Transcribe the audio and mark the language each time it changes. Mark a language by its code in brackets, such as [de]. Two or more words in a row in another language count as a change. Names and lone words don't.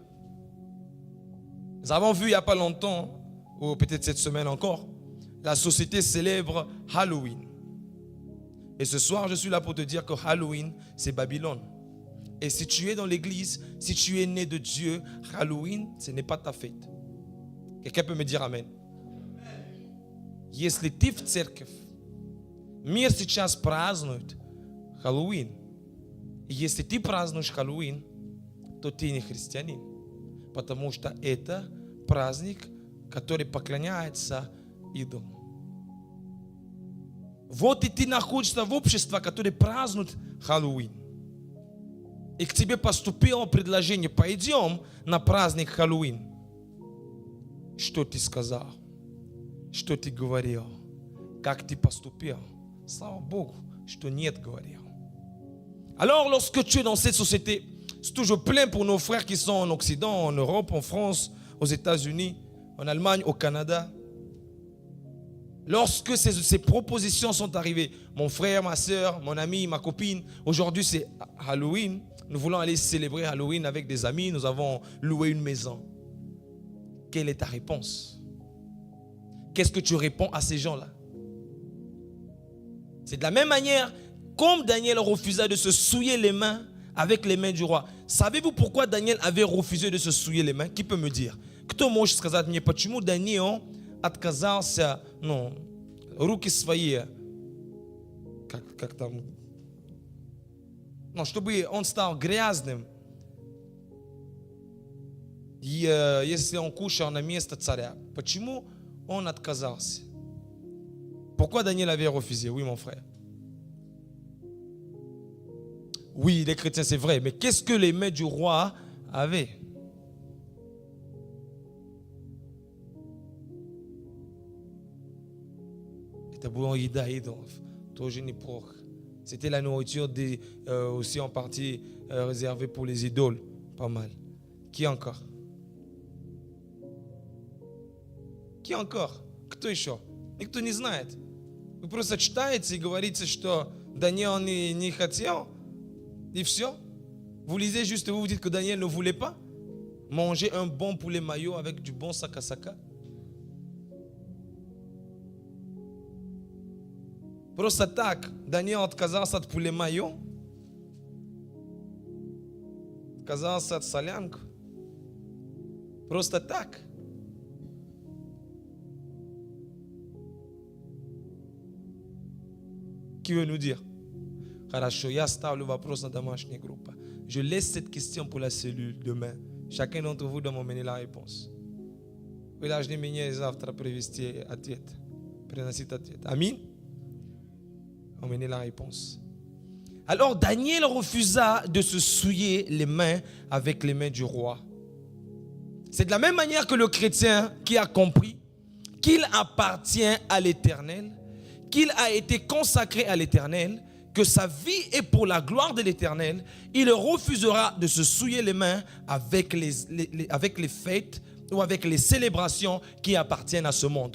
[fr] Nous avons vu il n'y a pas longtemps, ou peut-être cette semaine encore, la société célèbre Halloween. Et ce soir, je suis là pour te dire que Halloween, c'est Babylone. Et si tu es dans l'église, si tu es né de Dieu, Halloween, ce n'est pas ta fête. Quelqu'un peut me dire Amen. [ru] Если ты в церковь, мир сейчас празднует Хэллоуин. И если ты празднуешь Хэллоуин, то ты не христианин. Потому что это праздник, который поклоняется идолам. Вот и ты находишься в обществе, которое празднует Хэллоуин. И к тебе поступило предложение, пойдем на праздник Хэллоуин. Что ты сказал? Что ты говорил? Как ты поступил? Слава Богу, что нет говорил. [fr] Alors, lorsque tu es dans cette société, c'est toujours plein pour nos frères qui sont en Occident, en Europe, en France, aux États-Unis, en Allemagne, au Canada. Lorsque ces propositions sont arrivées, mon frère, ma soeur, mon ami, ma copine, aujourd'hui c'est Halloween, nous voulons aller célébrer Halloween avec des amis, nous avons loué une maison. Quelle est ta réponse? Qu'est-ce que tu réponds à ces gens-là? C'est de la même manière, comme Daniel refusa de se souiller les mains avec les mains du roi. Savez-vous pourquoi Daniel avait refusé de se souiller les mains? Qui peut me dire? [ru] Кто может сказать мне, почему Даниил отказался, руки свои, как там, чтобы он стал грязным, если он кушал на место царя. Почему он отказался? [fr] Pourquoi Daniel avait refusé? Oui, mon frère. Oui, les chrétiens, c'est vrai. Mais qu'est-ce que les mains du roi avaient? [ru] Это была еда идолов. Тоже неплохо. [fr] C'était la nourriture aussi en partie réservée pour les idoles. Pas mal. Qui encore? Qui encore? [ru] Кто еще? Никто не знает. Вы просто читаете и говорите, что Daniel не хотел, и все. [fr] Vous lisez juste et vous vous dites que Daniel ne voulait pas. Manger un bon poulet mayo avec du bon sakasaka. [ru] Просто так Даниил отказался от [fr] poulet mayo. [ru] Отказался от солянки. Просто так. [fr] Qui veut nous dire? [ru] Хорошо, я ставлю вопрос на домашняя группа. [fr] Je laisse cette question pour la cellule demain. Chacun d'entre vous doit m'emmener la réponse. [ru] Вы должны мне завтра привести ответ. Приносить ответ. [fr] Amen? Emmener la réponse. Alors Daniel refusa de se souiller les mains avec les mains du roi. C'est de la même manière que le chrétien qui a compris qu'il appartient à l'Éternel, qu'il a été consacré à l'Éternel, que sa vie est pour la gloire de l'Éternel, il refusera de se souiller les mains avec les fêtes ou avec les célébrations qui appartiennent à ce monde.